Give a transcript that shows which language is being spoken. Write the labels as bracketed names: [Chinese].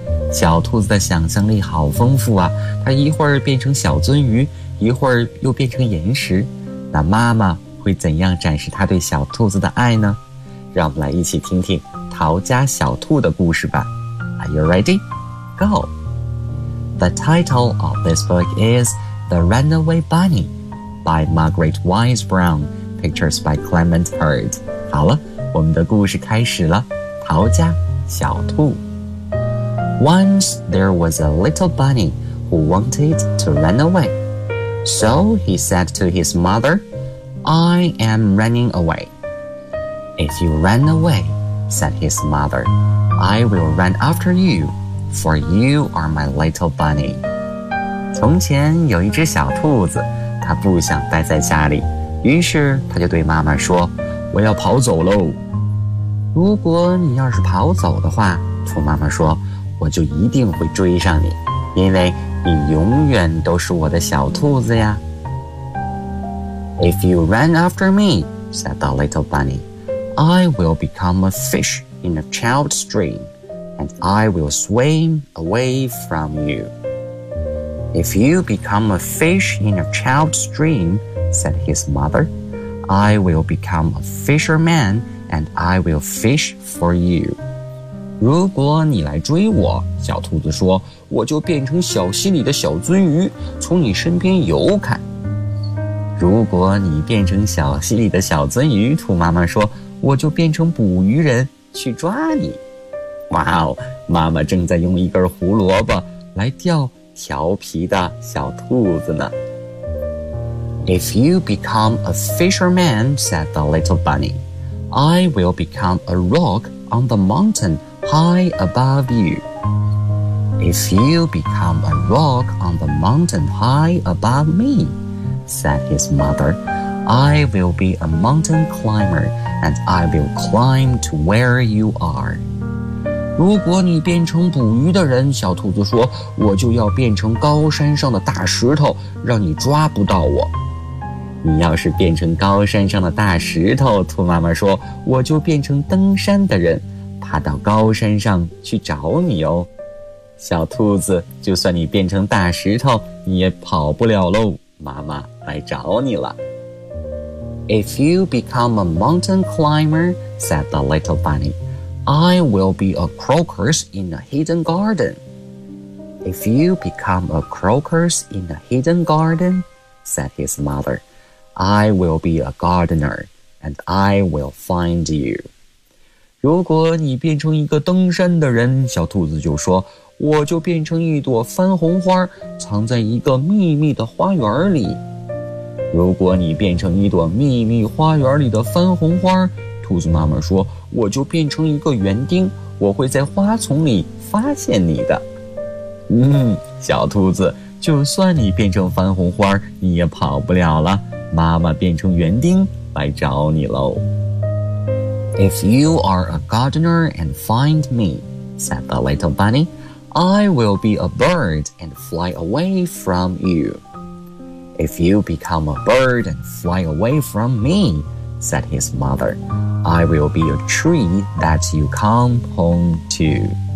[Chinese] 小兔子的想象力好丰富啊，它一会儿变成小鳟鱼，一会儿又变成岩石。那妈妈会怎样展示它对小兔子的爱呢？让我们来一起听听逃家小兔的故事吧。 [English] Are you ready? Go! The title of this book is The Runaway Bunny by Margaret Wise Brown, pictures by Clement Hurd. [Chinese] 好了，我们的故事开始了，逃家小兔。 [English] Once there was a little bunny who wanted to run away. So he said to his mother, I am running away. If you run away, said his mother, I will run after you, for you are my little bunny. [Chinese] 从前有一只小兔子，它不想待在家里，于是它就对妈妈说，我要跑走喽。如果你要是跑走的话，兔妈妈说，我就一定会追上你，因为你永远都是我的小兔子呀。 [English] If you run after me, said the little bunny,I will become a fish in a child's dream, and I will swim away from you. If you become a fish in a child's dream, said his mother, I will become a fisherman, and I will fish for you. [Chinese] 如果你来追我，小兔子说，我就变成小溪里的小鳟鱼，从你身边游开。如果你变成小溪里的小鳟鱼，兔妈妈说，我就变成捕鱼人去抓你。哇哦，妈妈正在用一根胡萝卜来钓调皮的小兔子呢。 [English] If you become a fisherman, said the little bunny, I will become a rock on the mountain high above you. If you become a rock on the mountain high above me, said his mother, I will be a mountain climber and I will climb to where you are. [Chinese] 如果你变成捕鱼的人，小兔子说，我就要变成高山上的大石头，让你抓不到我。你要是变成高山上的大石头，兔妈妈说，我就变成登山的人，爬到高山上去找你哦。小兔子，就算你变成大石头，你也跑不了喽，妈妈来找你了。 [English] If you become a mountain climber, said the little bunny,I will be a crocus in a hidden garden. If you become a crocus in a hidden garden, said his mother, I will be a gardener, and I will find you. [Chinese] 如果你变成一个登山的人，小兔子就说，我就变成一朵番红花，藏在一个秘密的花园里。如果你变成一朵秘密花园里的番红花，兔子妈妈说，我就变成一个园丁，我会在花丛里发现你的。嗯，小兔子，就算你变成番红花，你也跑不了了，妈妈变成园丁来找你喽。 [English] If you are a gardener and find me, said the little bunny, I will be a bird and fly away from you. If you become a bird and fly away from me, said his mother,I will be a tree that you come home to.